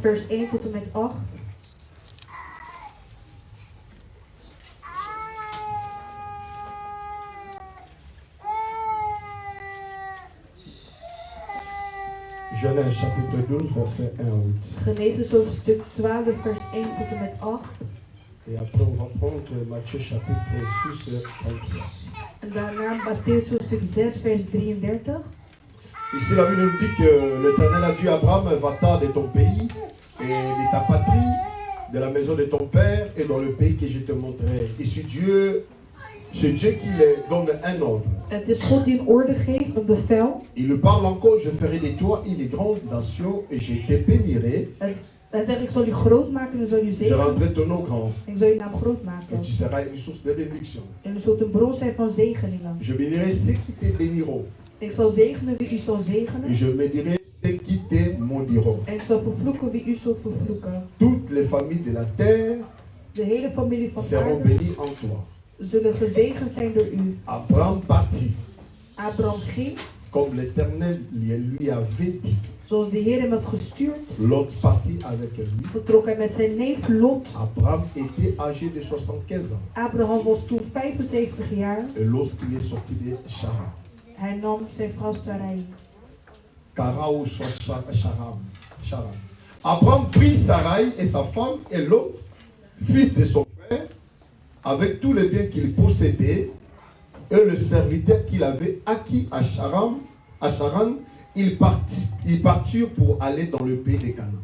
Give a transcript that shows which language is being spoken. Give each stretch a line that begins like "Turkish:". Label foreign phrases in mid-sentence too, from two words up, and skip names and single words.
Dutch: 1 tot en met 8.
French: Genèse chapitre 12, verset 1 à 8.
Dutch: Genesis hoofdstuk 12, vers 1 tot en met 8.
French: Et après, on va prendre Matthieu chapitre 6, 33.
Dutch: En daarna Mattheüs hoofdstuk 6, vers 33.
French: Ici, la Bible nous dit que l'Éternel a dit à Abraham, va-t'en de ton pays et de ta patrie, de la maison de ton père et dans le pays que je te montrerai. Ici, c'est Dieu qui leur donne un ordre.
Dutch: Het is God die een orde geeft, een bevel.
French: Il lui parle encore, je ferai de toi une grande nation et je te bénirai.
Dutch: Hij zegt, ik zal u groot maken en ik zal u
French: Je
Dutch: zegenen.
French: rendrai ton nom grand
Dutch: En ik zal uw naam groot
French: et
Dutch: maken.
French: tu seras une source de bénédiction.
Dutch: En u zult een bron zijn van zegeningen.
French: Je bénirai ceux qui te béniront
Dutch: Ik zal zegenen wie u zal
French: et
Dutch: zegenen.
French: je bénirai ceux qui te maudiront.
Dutch: En ik zal vervloeken wie u zult vervloeken.
French: Toutes les familles de la terre
Dutch: De hele familie van
French: seront
Dutch: aarde
French: bénies en toi.
Dutch: zullen gezegend zijn door u.
French: Abraham partit
Dutch: Abraham ging,
French: comme l'Éternel lui avait dit.
Dutch: zoals de Heer hem had gestuurd.
French: Lot partit avec lui.
Dutch: Vertrok hij met zijn neef Lot.
French: Abraham était âgé de 75 ans.
Dutch: Abraham was toen 75 jaar.
French: Et lorsqu'il est sorti de Charan,
Dutch: Hij nam zijn vrouw Sarai. Charan.
French: Abraham prit Sarai et sa femme et Lot, fils de son frère, avec tous les biens qu'il possédait, et le serviteur qu'il avait acquis à Charan, ils partirent pour aller dans le pays de Canaan.